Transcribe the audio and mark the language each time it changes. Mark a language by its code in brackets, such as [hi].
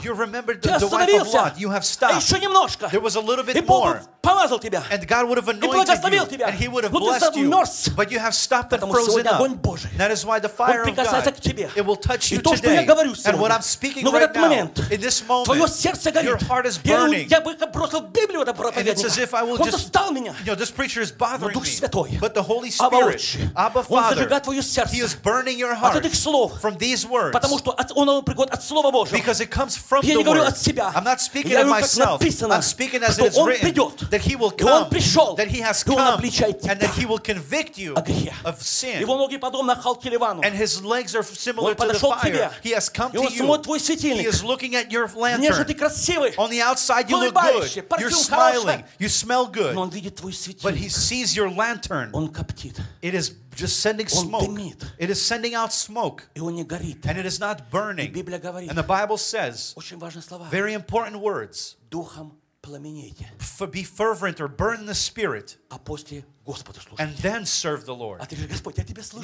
[en] You remember the wife of Lot. You have stopped. [ru] А еще немножко. [en] There was a little bit more. [ru] И Бог помазал тебя. [en] And God would have anointed you. [ru] И благословил тебя. [en] And he would have blessed you. But you have stopped and frozen up. [ru] Потому что огонь Божий. [en] That is why the fire of God. [ru] Он прикасается к тебе. [en] It will touch you today. [ru] И то, что я говорю сегодня. [en] And what I'm speaking right now. In this moment. [ru] Твое сердце горит. [en] Your heart is burning. [ru] Я бы бросил Библию это проповедник. [en] And it's as if I will just. [ru] Он достал меня. [en] You know, this preacher is bothering me. [ru] Дух Святой. [en] But the Holy Spirit. Abba Father. [ru] Он зажигает твое сердце. [en] He is burning your heart. [ru] От этих слов. [en] From these words. [ru] Потому что он приходит от Слова Божьего. [en] Because it comes from [ru] я [en] the [ru] говорю, [en] word. I'm not speaking [ru] говорю, [en] of myself. [ru] Написано, [en] I'm speaking as it is written. [ru] Придет, [en] that he will come. [ru] Пришел, [en] that he has come. And that he will convict you of sin. [ru] Его ноги подобны халке Ливану. [en] And his legs are similar to the fire. [ru] Тебе, [en] he has come to you. He is looking at your lantern. On the outside you look good. You're smiling. You smell good. But he sees your lantern. It is just sending smoke. It is sending out smoke. And it is not burning. And the Bible says very important words. [ru] пламенейте. [en] Be fervent or burn in the spirit. [ru] А после Господу служите. [en] And then serve the Lord. [ru] А ты говоришь, Господь, я тебе служу.